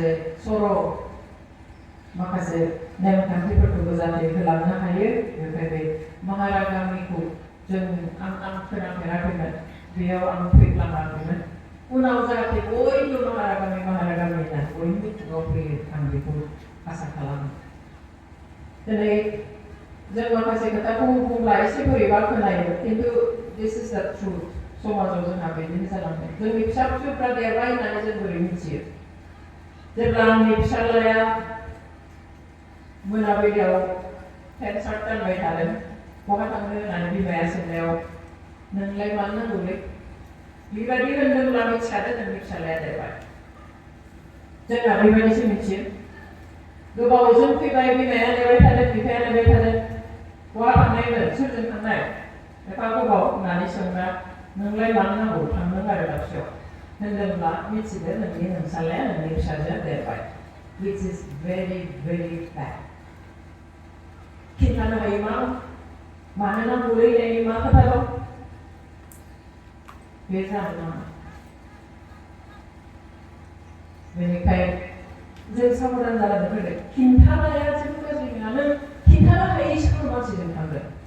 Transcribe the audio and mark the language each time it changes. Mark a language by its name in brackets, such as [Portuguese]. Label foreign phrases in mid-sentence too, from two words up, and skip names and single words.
[Bodo] सर' माखासे नेमखान्थिफोरखौबो जाहाथे होलांनो हायो बेनिफ्राय बे महारा गामिखौ जों आं खोनाफेराखैमोन बेयाव आं फैफ्लाङाखैमोन उनाव जाहाथे बयबो महारा गामि होननानै बयनि मिथिङाव फैयो आं बेखौ आसा खालामो दिनै जों माखासे खोथाखौ बुंब्ला एसे बोरैबा खोनायो खिन्थु [English] this is the truth [Bodo] समाजाव जोंहा बिदिनो जालांदों जोंनि फिसा फिसौफ्रा देरबाय होननानै जों बोरै मिथियो जेब्ला आंनि फिसाज्लाया मोनाबिलियाव [English] pant shirt [Bodo] गानबाय थादों बहा थांनो होननानै बिमाया सोंनायाव नोंलाय मानो नांगौलै बेबायदि होनदोंब्ला मिथिखादों नोंनि फिसाज्लाया देरबाय जोंहा बेबायदिसो मिथियो गोबावजों फैबाय बिमाया नेबाय थादों बिफाया नेबाय थादों थांनायमोन सोरजों थांनाय एफा गोबाव होननानै सोंना नोंलाय मानो नांगौ थांनो आरो दाबसेयाव होनदोंब्ला मिथिदो नोंसालाया नोंनि फिसाजोआ देरबाय [English] which is very very bad [Bodo] खिन्थानो हायो मानो नांगौलै होननायनि मा खोथा दं बे जानो नाङा बेनिखायनो जों साबधान जानांगोन फैदो खिन्थानाया जेबो गाज्रि नङा नों खिन्थानो हायै सोरबा मानसिजों थांगोन